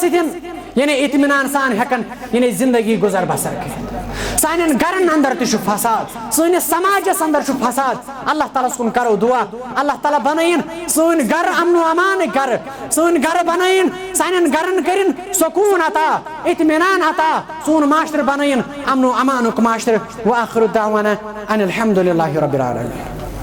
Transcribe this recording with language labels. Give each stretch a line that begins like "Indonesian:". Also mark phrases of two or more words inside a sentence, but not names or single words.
Kashmiri: सतन यानी इत्मीनान सान हेकन यानी जिंदगी गुजर बसर कर सान गरन अंदर फसाद सनिस समाजस अंदर फसाद अल्लाह ताला कुन करो दुआ अल्लाह ताला बनाइन सन गर अमन अमान गर सन गर बनाइन सान गरन करिन सुकून अता इत्मीनान अता सोन माशर बनाइन अमन अमानुक माशर
Arabic: وآخر دعوانا أن الحمد لله رب العالمين.